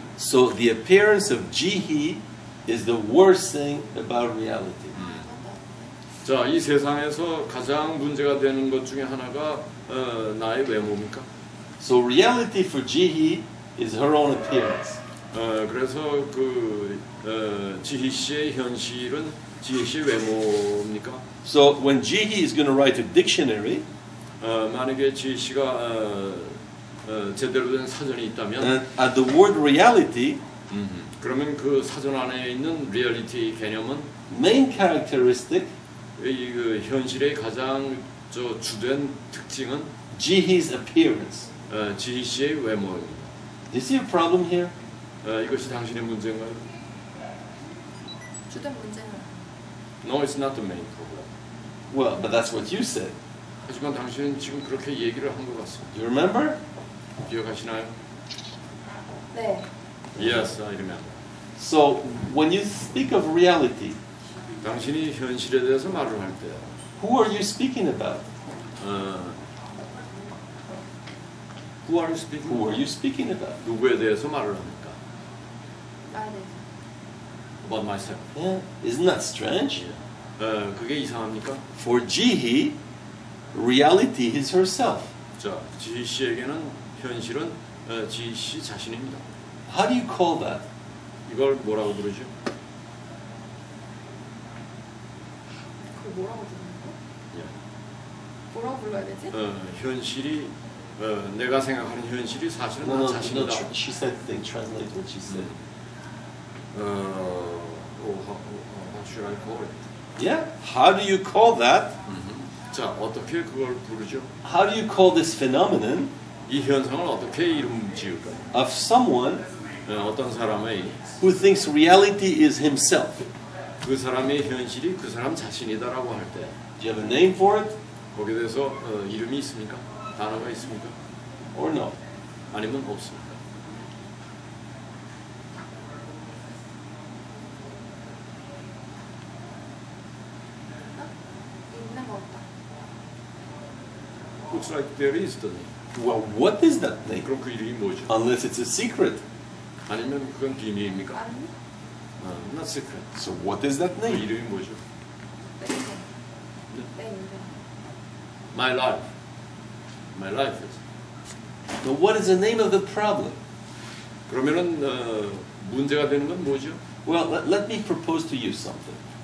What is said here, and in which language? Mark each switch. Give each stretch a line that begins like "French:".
English: So the appearance of Jihi is the worst thing about reality.
Korean: 자, 이 세상에서 가장 문제가 되는 것 중에 하나가 나의 외모입니까?
English: So reality for Jihi is her own appearance.
Korean: 그래서 그 지희 씨의 현실은 지희 씨의 외모입니까?
English: So when Jihi is going to write a dictionary,
Korean: 만약에 지희 씨가 제대로 된 사전이 있다면,
English: and at the word reality,
Korean: 그러면 그 사전 안에 있는 리얼리티 개념은
English: main characteristic,
Korean: 이 그 현실의 가장 주된 특징은
English: Jihi's appearance.
Korean: 지희 씨의 외모입니다.
English: Do you see a problem here?
Korean: 이것이 당신의 문제인가요? 주된 문제는
English: No, it's not the main problem. Well, but that's what you said.
Korean: 하지만 당신은 지금 그렇게 얘기를 한 것 같습니다.
English: Do you remember?
Korean: 기억하시나요? 네.
English: Yes, I remember. So when you speak of reality,
Korean: 당신이 현실에 대해서 말을 할 때,
English: who are you speaking about? Who are you speaking? Who are you speaking about?
Korean: 누구에 대해서 말을 합니까? 나에 대해서.
English: About myself. Yeah, isn't that strange?
Korean: 그게 이상합니까?
English: For Jihi, reality is herself.
Korean: 자, 지희 씨에게는 현실은 지희 씨 자신입니다.
English: How do you call that?
Korean: 이걸 뭐라고 부르죠? 그걸 뭐라고 부르는 거? 예. 뭐라고 불러야 되지? 현실이 내가 생각하는 현실이 사실은 나
English: No,
Korean: 자신이다.
English: she said thing. Translate what she said. How should I call it? Yeah. How do you call that?
Korean: 자, 어떻게 그걸 부르죠?
English: How do you call this phenomenon
Korean: 이 현상을 어떻게 이름 지을까요?
English: of someone
Korean: 어떤 사람의
English: who thinks reality is himself?
Korean: 그 사람의 현실이 그 사람 자신이다라고 할 때
English: Do you have a name for it
Korean: 거기에 대해서 이름이 있습니까? 단어가 있습니까?
English: or no?
Korean: 아니면 없습니까? 있는 것 같다.
English: Looks like there is the name. Well, what is that name?
Korean: 그럼 그 이름이 뭐죠?
English: Unless it's a secret.
Korean: 아니면 그건 비밀입니까? 아니?
English: Not secret. So what is that
Korean: 그
English: name?
Korean: 이름이 뭐죠? 내 인생. 내 인생.
English: My life. My life is. Now, what is the name of the problem?
Korean: 그러면은 문제가 되는 건 뭐죠?
English: Well, let me propose to you something.